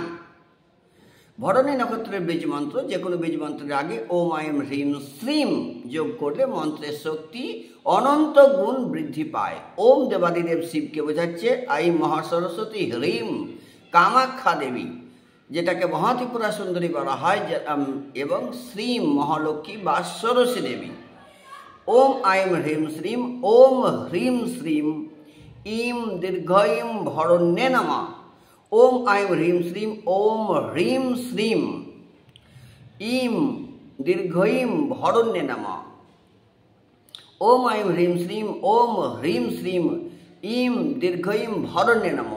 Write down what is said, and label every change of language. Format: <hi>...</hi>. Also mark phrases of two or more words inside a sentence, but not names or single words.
<bn>ভরণী নক্ষত্রের বীজ মন্ত্র, যে কোনো বীজ মন্ত্রের আগে</bn> <sa>ওম আইম হ্রিম শ্রীম</sa> <bn>যোগ করলে মন্ত্রের শক্তি অনন্ত গুণ বৃদ্ধি পায়। ওম দেবাদিদেব শিবকে বোঝাচ্ছে, আইম মহাসরস্বতী, হ্রিম কামাখ্যা দেবী যেটাকে মহাত্রিপুরা সুন্দরী বলা হয়, এবং শ্রীম মহালক্ষ্মী বা ষোড়শী দেবী।</bn> <sa>ওম আইম হ্রিম শ্রীম, ওম হ্রিম শ্রীম ইম দীর্ঘইম ভরণ্যে নমঃ। ওম আইম হ্রিম শ্রীম, ওম হ্রিম শ্রীম ইম দীর্ঘইম ভরণ্যে নমঃ। ওম আইম হ্রিম শ্রীম, ওম হ্রিম শ্রীম ইম দীর্ঘইম ভরণ্যে নমঃ।</sa>